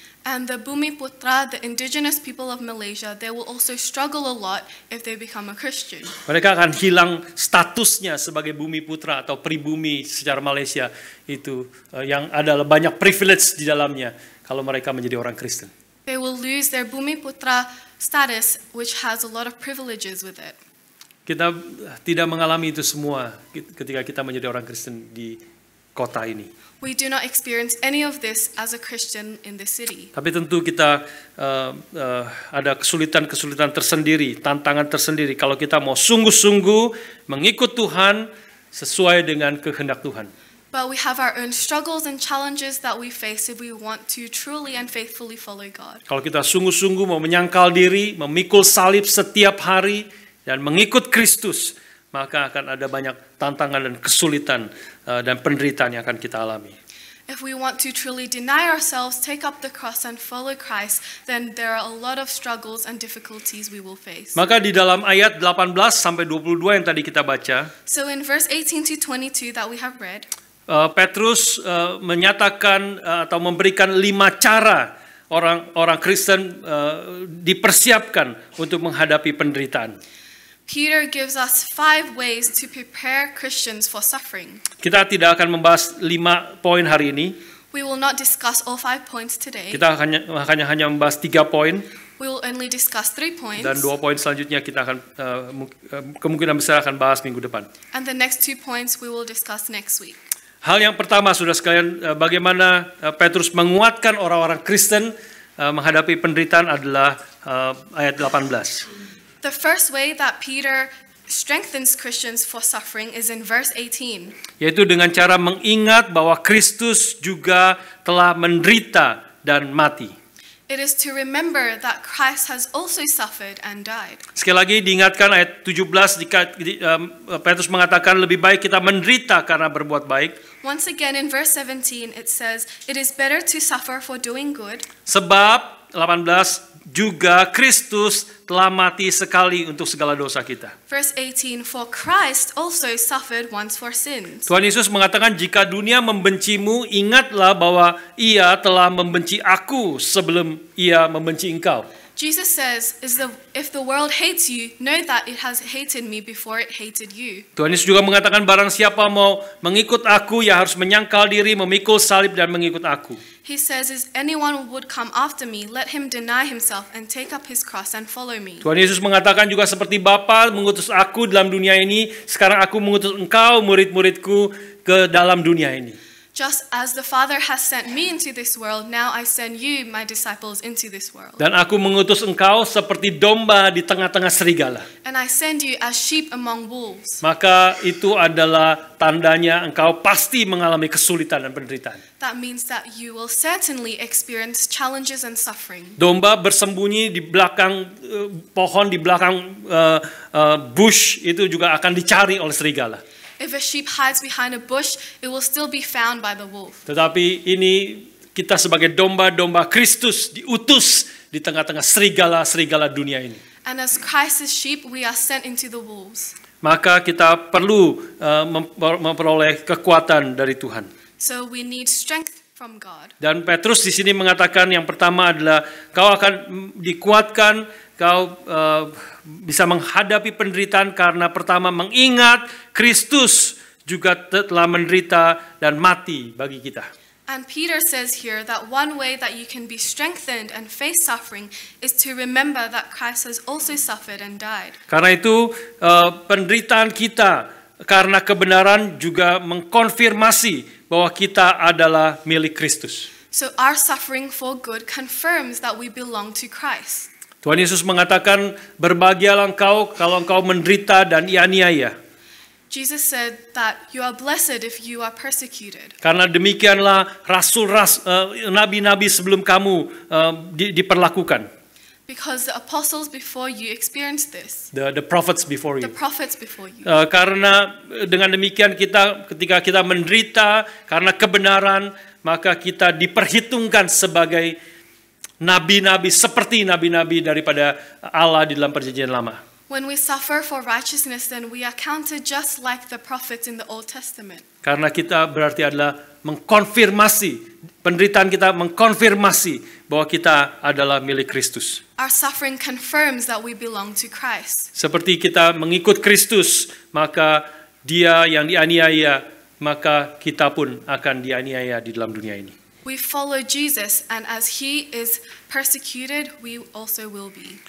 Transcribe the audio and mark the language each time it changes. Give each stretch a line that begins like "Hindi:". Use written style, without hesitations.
English: And the Bumi Putra, the indigenous people of Malaysia, they will also struggle a lot if they become a Christian.
Indonesian: Mereka akan hilang statusnya sebagai Bumi Putra atau pribumi secara Malaysia itu yang adalah banyak privilege di dalamnya kalau mereka menjadi orang Kristen.
English: They will lose their Bumi Putra status, which has a lot of privileges with it.
Indonesian: Kita tidak mengalami itu semua ketika kita menjadi orang Kristen di kota ini.
English: We do not experience any of this as a Christian in the city.
Indonesian: Tapi tentu kita ada kesulitan-kesulitan tersendiri, tantangan tersendiri kalau kita mau sungguh-sungguh mengikut Tuhan sesuai dengan kehendak Tuhan.
English: But we have our own struggles and challenges that we face if we want to truly and faithfully follow God.
Indonesian: Kalau kita sungguh-sungguh mau menyangkal diri, memikul salib setiap hari, dan mengikut Kristus, maka akan ada banyak tantangan dan kesulitan dan penderitaan yang akan kita alami.
English: If we want to truly deny ourselves, take up the cross and follow Christ, then there are a lot of struggles and difficulties we will face.
Indonesian: Maka di dalam ayat 18 sampai 22 yang tadi kita baca,
English: So in verse 18 to 22 that we have read,
Indonesian: Petrus menyatakan atau memberikan 5 cara orang Kristen dipersiapkan untuk menghadapi penderitaan.
English: Peter gives us 5 ways to prepare Christians for suffering.
Indonesian: Kita tidak akan membahas 5 poin hari ini.
English: We will not discuss all 5 points today.
Indonesian: Kita hanya membahas 3 poin.
English: We will only discuss 3 points.
Indonesian: Dan 2 poin selanjutnya kita akan kemungkinan besar akan bahas minggu depan.
English: And the next 2 points we will discuss next week.
Indonesian: Hal yang pertama, saudara sekalian, bagaimana Petrus menguatkan orang-orang Kristen menghadapi penderitaan adalah ayat 18.
English: The first way that Peter strengthens Christians for suffering is in verse 18.
Indonesian: Yaitu dengan cara mengingat bahwa Kristus juga telah menderita dan mati.
English: It is to remember that Christ has also suffered and died.
Indonesian: Sekali lagi diingatkan ayat 17, Petrus mengatakan lebih baik kita menderita karena berbuat baik.
English: Once again in verse 17 it says, it is better to suffer for doing good.
Indonesian: Sebab 18 juga Kristus telah mati sekali untuk segala dosa kita.
English: Verse 18, for Christ also suffered once for sins.
Indonesian: Tuhan Yesus mengatakan jika dunia membencimu, ingatlah bahwa ia telah membenci aku sebelum ia membenci engkau.
English: Jesus says, if the world hates you, know that it has hated me before it hated you.
Indonesian: Tuhan Yesus juga mengatakan barang siapa mau mengikut aku, ya harus menyangkal diri, memikul salib dan mengikut aku.
English: He says, if anyone would come after me, let him deny himself and take up his cross and follow me.
Indonesian: Tuhan Yesus mengatakan juga seperti Bapa mengutus aku dalam dunia ini, sekarang aku mengutus engkau murid-muridku ke dalam dunia ini.
English: Just as the Father has sent me into this world, now I send you, my disciples, into this world.
Indonesian: Dan aku mengutus engkau seperti domba di tengah-tengah serigala.
English: And I send you as sheep among wolves.
Indonesian: Maka itu adalah tandanya engkau pasti mengalami kesulitan dan penderitaan.
English: That means that you will certainly experience challenges and suffering.
Indonesian: Domba bersembunyi di belakang pohon, di belakang bush, itu juga akan dicari oleh serigala.
English: If a sheep hides behind a bush, it will still be found by the wolf.
Indonesian: Tetapi ini kita sebagai domba-domba Kristus diutus di tengah-tengah serigala-serigala dunia ini.
English: And as Christ's sheep, we are sent into the wolves.
Indonesian: Maka kita perlu memperoleh kekuatan dari Tuhan.
English: So we need strength from God.
Indonesian: Dan Petrus di sini mengatakan yang pertama adalah kau akan dikuatkan, kau bisa menghadapi penderitaan karena pertama mengingat Kristus juga telah menderita dan mati bagi kita.
English: And Peter says here that one way that you can be strengthened and face suffering is to remember that Christ has also suffered and died.
Indonesian: Karena itu penderitaan kita karena kebenaran juga mengkonfirmasi bahwa kita adalah milik Kristus.
English: So our suffering for good confirms that we belong to Christ.
Indonesian: Tuhan Yesus mengatakan, berbahagialah engkau kalau engkau menderita dan dianiaya.
English: Jesus said that you are blessed if you are persecuted.
Indonesian: Karena demikianlah nabi-nabi sebelum kamu diperlakukan.
English: Because the apostles before you experienced this. The prophets before you. The prophets before you.
Indonesian: Karena dengan demikian ketika kita menderita karena kebenaran, maka kita diperhitungkan sebagai nabi-nabi seperti nabi-nabi daripada Allah di dalam perjanjian lama.
English: When we suffer for righteousness, then we are counted just like the prophets in the Old Testament.
Indonesian: Karena kita berarti adalah mengkonfirmasi, penderitaan kita mengkonfirmasi bahwa kita adalah milik Kristus.
English: Our suffering confirms that we belong to Christ.
Indonesian: Seperti kita mengikut Kristus, maka Dia yang dianiaya, maka kita pun akan dianiaya di dalam dunia ini.
English: We follow Jesus, and as he is persecuted, we also will be.